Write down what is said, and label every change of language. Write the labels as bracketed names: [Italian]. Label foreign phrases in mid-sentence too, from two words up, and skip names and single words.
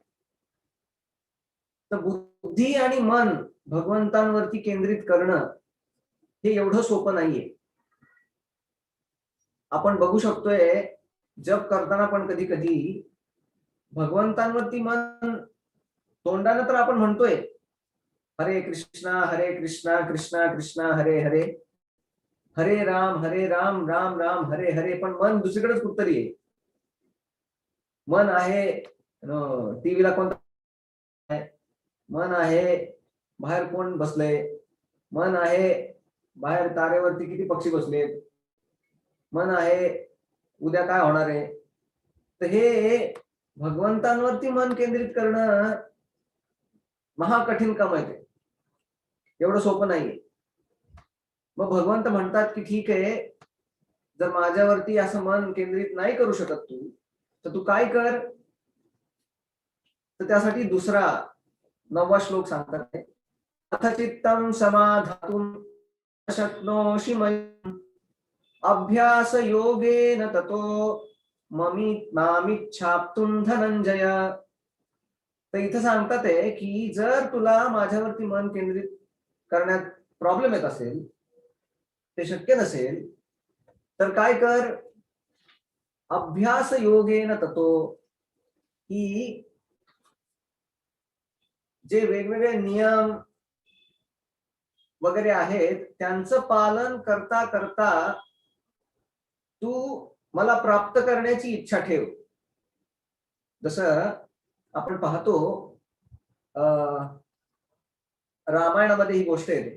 [Marathi] तर बुद्धी आणि मन भगवंतांवरती केंद्रित करणं हे एवढं सोपं नाहीये. आपण बघू शकतोय जप करताना पण कधी कधी भगवंतांवरती मन तोंडानं तर आपण म्हणतोय [Sanskrit] हरे कृष्णा कृष्णा कृष्णा हरे हरे हरे राम राम राम हरे हरे, [Marathi] पण मन दुसरीकडेच कुठतरी आहे. मन आहे टीव्हीला कोणता, मन आहे बाहेर कोण बसलंय, मन आहे बाहेर तारेवरती किती पक्षी बसलेत, मन आहे उद्या काय होणार आहे. तर हे भगवंतांवरती मन केंद्रित करणं महाकठीण काम आहे. एवढं सोपं नाहीये. मग भगवंत म्हणतात की ठीक आहे, जर माझ्यावरती असं मन केंद्रित नाही करू शकत तू, तर तू काय कर. तर त्यासाठी दुसरा 9वा श्लोक सांगतात, [Sanskrit] अथ चित्तं समाधातुं शक्नोषि मय्यम् अभ्यास योगेन ततो मामिच्छाप्तुं धनंजय. [Marathi] तर इथं सांगतात आहे की जर तुला माझ्यावरती मन केंद्रित करण्यात प्रॉब्लेम येत असेल, ते शक्य नसेल, तर काय कर. [Sanskrit] अभ्यास योगेन ततो, [Marathi] ही जे वेगवेगळे नियम वगैरे आहेत त्यांचं पालन करता करता तू मला प्राप्त करण्याची इच्छा ठेव. जसं आपण पाहतो रामायणामध्ये ही गोष्ट येते.